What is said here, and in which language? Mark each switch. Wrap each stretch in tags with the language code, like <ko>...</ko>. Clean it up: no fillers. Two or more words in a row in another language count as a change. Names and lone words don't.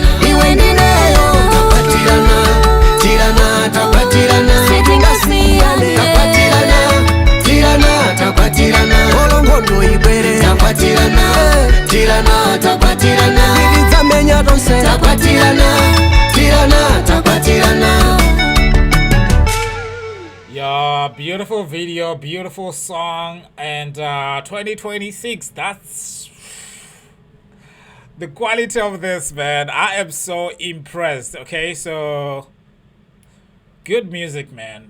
<ny>Iwe ndineyo takwatirana, tirana takwatirana. Sitingasiyane takwatirana, tirana takwatirana. Olo ngondo ibwere takwatirana, tirana takwatirana. Ndirizamenya donse takwatirana, tirana takwatirana.</ny> <en>Yeah, beautiful video, beautiful song, and 2026. That's the quality of this, man. I am so impressed. Okay, so good music, man.</en>